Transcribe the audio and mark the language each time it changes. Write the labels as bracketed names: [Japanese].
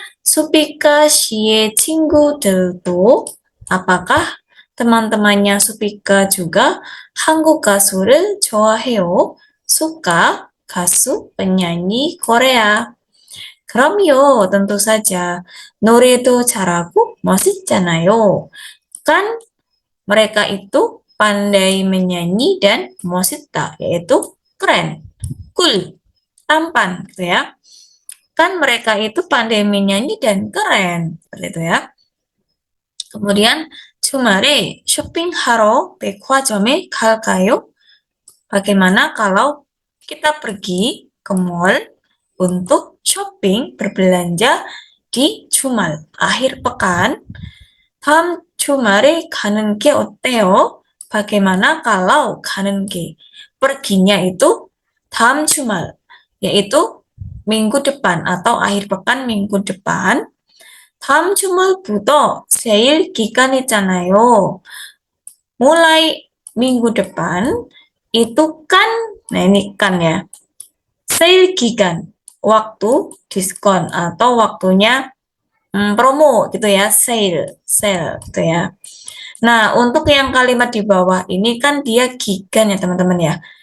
[Korean] Supika 시의 친구들도, [Indonesian] apakah teman-temannya Supika juga [Korean] 한국 가수를 좋아해요? [Indonesian] suka 가수 penyanyi Korea. [Korean] 그럼요, [Indonesian] tentu saja. [Korean] 노래도 잘하고 멋있잖아요. [Indonesian] Kan mereka itu pandai menyanyi dan [Korean] 멋있다, [Indonesian] yaitu keren, cool, tampan, gitu ya. Kan mereka itu pandai menyanyi dan keren, seperti itu ya. Kemudian [Korean] 주말에 쇼핑하러 백화점에 갈까요? [Indonesian] Bagaimana kalau kita pergi ke mall untuk shopping, berbelanja di jumal, akhir pekan. [Korean] 다음 주말에 가는 게 어때요? [Indonesian] Bagaimana kalau [Korean] 가는 게? [Indonesian] Perginya itu [Korean] 다음 주말, [Indonesian] yaitu minggu depan atau akhir pekan minggu depan. [Korean] 다음 주말부터 세일 기간이잖아요. [Indonesian] Mulai minggu depan itu kan, nah ini kan ya, sale gigan, waktu diskon atau waktunya promo gitu ya, sale gitu ya. Nah, untuk yang kalimat di bawah ini kan dia gigan ya teman-teman ya.